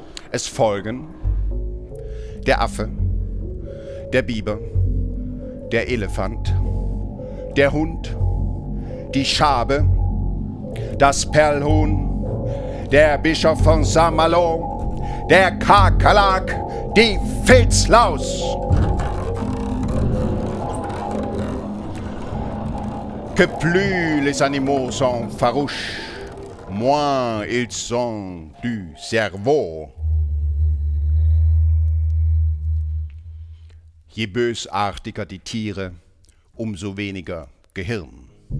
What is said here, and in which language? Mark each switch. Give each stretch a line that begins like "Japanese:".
German: Es folgen der Affe, der Biber, der Elefant, der Hund, die Schabe, das Perlhuhn, der Bischof von Saint-Malo, der Kakerlak, die Filzlaus.
French: Que plus les animaux sont farouches, moins ils sont du cerveau.
German: Je bösartiger die Tiere, umso weniger Gehirn.